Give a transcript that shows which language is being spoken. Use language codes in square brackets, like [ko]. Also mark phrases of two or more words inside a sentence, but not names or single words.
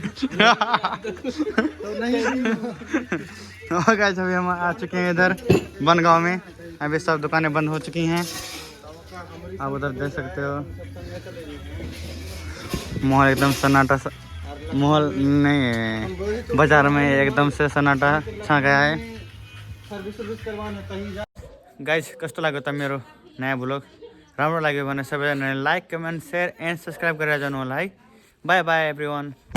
[hi] और गाइस अभी हम आ चुके हैं इधर बनगांव में। अभी सब दुकानें बंद हो चुकी हैं, आप उधर देख सकते हो। माहौल एकदम सन्नाटा माहौल नहीं है, बाजार में एकदम से सन्नाटा छा गया है। [ne] गाइस कस्तो लाग्यो त मेरो नयाँ ब्लग? राम्रो लाग्यो भने सबैजनाले [en] like comment share and subscribe [ne] गरेर जानु होला है। [en] bye bye everyone.